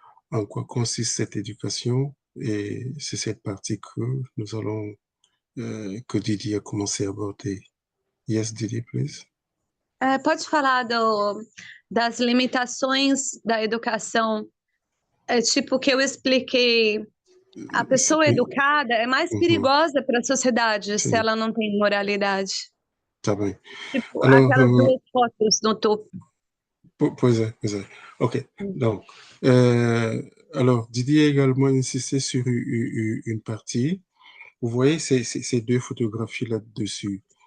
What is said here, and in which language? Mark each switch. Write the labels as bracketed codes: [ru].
[fr] En quoi consiste cette éducation? Et c'est cette partie que nous allons, que Didi a commencé à aborder. [en] Yes, Didi, please. [pt] Pode falar das limitações da educação. Tipo que eu expliquei. A pessoa educada é mais perigosa para a sociedade se ela não tem moralidade. Tá bem. Tipo, [fr] Alors, [pt] aquelas duas fotos no topo. Pois é. Ok. [fr] Donc, alors, Didier a également insisté sur une partie. Vous voyez ces deux photographies là-dessus.